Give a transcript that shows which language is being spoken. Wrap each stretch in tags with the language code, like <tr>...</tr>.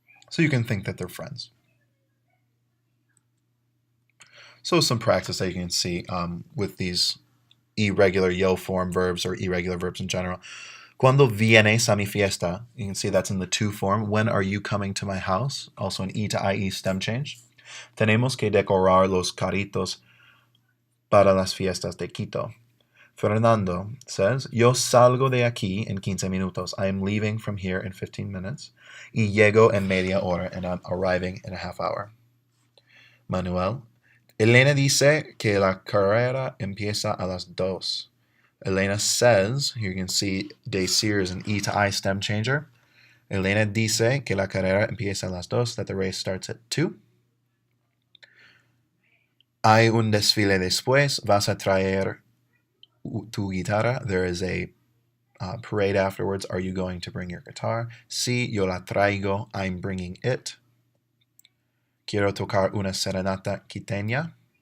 <en>So you can think that they're friends. So some practice that you can see with these irregular yo form verbs or irregular verbs in general.</en> <es>Cuando vienes a mi fiesta,</es> <en>you can see that's in the to form. When are you coming to my house? Also an E to IE stem change.</en> <es>Tenemos que decorar los carritos para las fiestas de Quito. Fernando says, yo salgo de aquí en 15 minutos.</es> <en>I am leaving from here in 15 minutes.</en> <es>Y llego en media hora,</es> <en>and I'm arriving in a half hour.</en> <es>Manuel, Elena dice que la carrera empieza a las 2.</es> <en>Elena says, here you can see decir is an E to I stem changer.</en> <es>Elena dice que la carrera empieza a las 2,</es> <en>that the race starts at 2.</en> <es>Hay un desfile después, vas a traer tu guitarra.</es> <en>There is a parade afterwards. Are you going to bring your guitar?</en> <es>Sí, yo la traigo.</es> <en>I'm bringing it.</en> <es>Quiero tocar una serenata quiteña.</es>